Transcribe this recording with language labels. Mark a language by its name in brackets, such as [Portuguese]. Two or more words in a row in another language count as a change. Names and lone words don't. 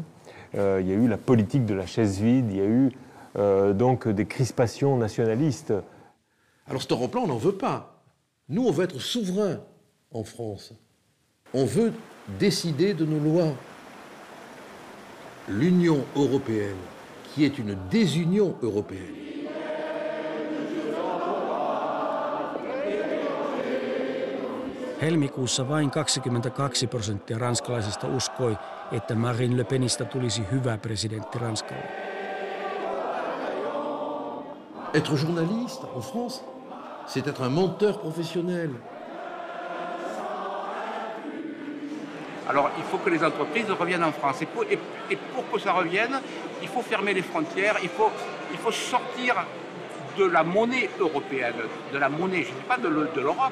[French] Il y a eu la politique de la chaise vide, il y a eu donc des crispations nationalistes. Alors cet Europe-là, on n'en veut pas. Nous, on veut être souverains en France. On veut décider de nos lois. L'Union européenne, qui est une désunion européenne. [Finnish] Helmikuussa vain 22% ranskalaisista uskoi, että Marine Le Penistä tulisi hyvä presidentti Ranskalle. [French] Être journaliste en France, c'est être un menteur professionnel. Alors il faut que les entreprises reviennent en France. Et pour que ça revienne, il faut fermer les frontières, il faut sortir de la monnaie européenne, de la monnaie, je ne dis pas de l'Europe.